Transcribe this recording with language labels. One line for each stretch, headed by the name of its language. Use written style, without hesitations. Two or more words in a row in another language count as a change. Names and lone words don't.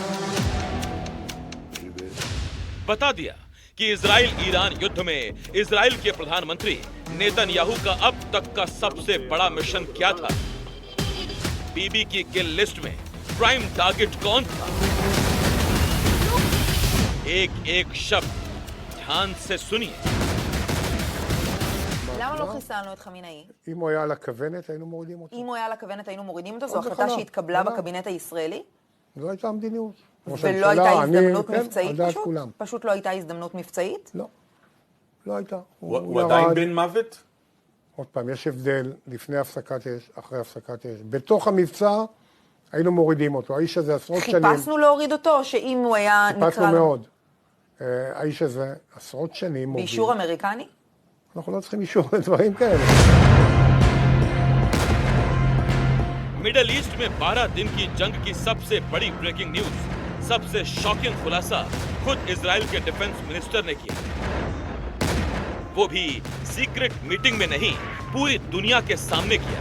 Hindi: बता दिया कि इजराइल ईरान युद्ध में इजराइल के प्रधानमंत्री नेतन्याहू का अब तक का सबसे बड़ा मिशन क्या था। बीबी की
English: kill list
Hindi: में
English: prime target
Hindi: कौन था। एक एक शब्द ध्यान से सुनिए।
Hebrew: למה לא חיסלנו את חמינאי? אם הוא היה על הכוונת, היינו מורידים אותו. אם הוא היה על הכוונת, היינו מורידים אותו? זו עוד החלטה בחלב. שהתקבלה בחלב. בקבינט הישראלי? זו הייתה המדיניות. ראש ולא הממשלה, הייתה אני, הזדמנות כן, מבצעית על דעת פשוט? כולם. פשוט לא הייתה הזדמנות מבצעית? לא. לא הייתה. הוא עדיין בן מוות? עוד פעם, יש הבדל לפני הפסקת אש, אחרי הפסקת אש. בתוך המבצע היינו מורידים אותו. האיש הזה עשרות שנים... חיפשנו להוריד אותו, או שאם הוא היה נקרא... חיפשנו מאוד. האיש הזה עשרות שנים מוביל. באישור אמריקני? אנחנו לא צריכים אישור לדברים כאלה.
Hindi: मिडल ईस्ट में 12 दिन की जंग की सबसे बड़ी
English: breaking news,
Hindi: सबसे शॉकिंग खुलासा खुद इजराइल के
English: defence minister
Hindi: ने किया। वो भी
English: secret meeting
Hindi: में नहीं, पूरी दुनिया के सामने किया।